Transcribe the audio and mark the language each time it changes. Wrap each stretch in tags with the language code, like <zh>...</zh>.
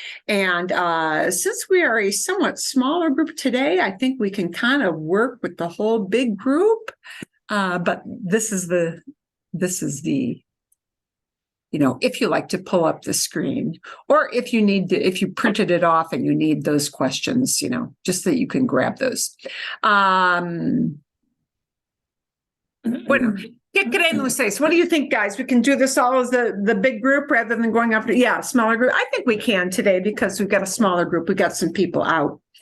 <en>And since we are a somewhat smaller group today, I think we can kind of work with the whole big group. But this is the, if you like to pull up the screen, or if you printed it off and you need those questions, just that you can grab those.</en> <es>Bueno, ¿qué creen ustedes?</es> <en>What do you think, guys? We can do this all as the big group rather than going up to, smaller group. I think we can today because we've got a smaller group. We've got some people out.</en>